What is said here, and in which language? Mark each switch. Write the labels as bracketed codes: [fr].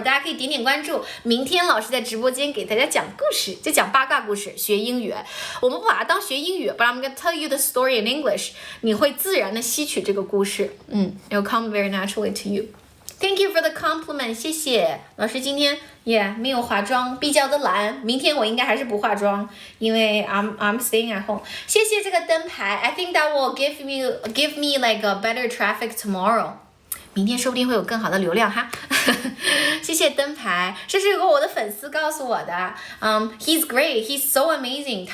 [zh] 大家可以点点关注，明天老师在直播间给大家讲故事，就讲八卦故事，学英语。我们不把它当学英语 [en] but I'm gonna tell you the story in English. [zh] 你会自然的吸取这个故事 [en] it'll come very naturally to you. Thank you for the compliment. [zh] 谢谢老师，今天没有化妆，比较的懒。明天我应该还是不化妆，因为 [en] I'm staying at home. [zh] 谢谢这个灯牌 [en] I think that will give me like a better traffic tomorrow. [zh] 明天说不定会有更好的流量哈，谢谢灯牌，这是我的粉丝告诉我的。 [en] He's great, he's so amazing.